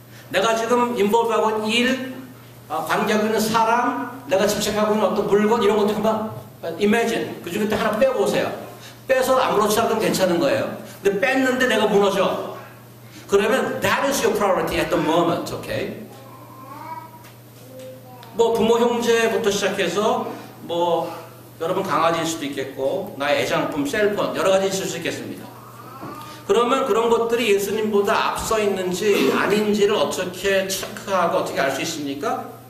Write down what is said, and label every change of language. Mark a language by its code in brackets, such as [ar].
[ko] 내가 지금 인볼브하고 있는 일, 관계하고 있는 사람, 내가 집착하고 있는 어떤 물건 이런 것들 한번 imagine. 그 중에 하나 빼보세요. 빼서 아무렇지 않으면 괜찮은 거예요. 근데 뺐는데 내가 무너져. [en] 그러면 that is your priority at the moment. Okay? [ko] 뭐 부모 형제부터 시작해서 뭐 여러분 강아지일 수도 있겠고 나의 애장품, 셀폰 여러 가지 있을 수 있겠습니다. 그러면 그런 것들이 예수님보다 앞서 있는지 아닌지를 어떻게 체크하고 어떻게 알 수 있습니까?